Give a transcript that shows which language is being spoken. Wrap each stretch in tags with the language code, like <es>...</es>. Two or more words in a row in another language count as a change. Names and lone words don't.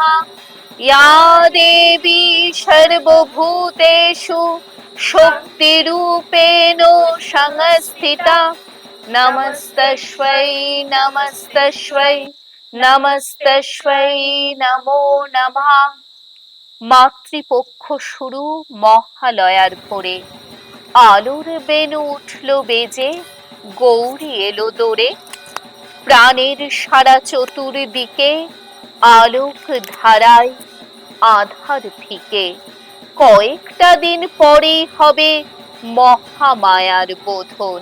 <sa>या देवी सर्वभूतेषु शक्तिरूपेण संस्थिता नमस्तस्यै नमस्तस्यै नमस्तस्यै नमो नमः।</sa> <bn>মাতৃপক্ষ শুরু মহালয়ার ভোরে, আলোর বেনু উঠল বেজে, গৌরী এলো দোরে। প্রাণের সারা চতুর্দিকে আলোক ধারায় আধার থেকে, কয়েকটা দিন পরেই হবে মহামায়ার বোধন।</bn>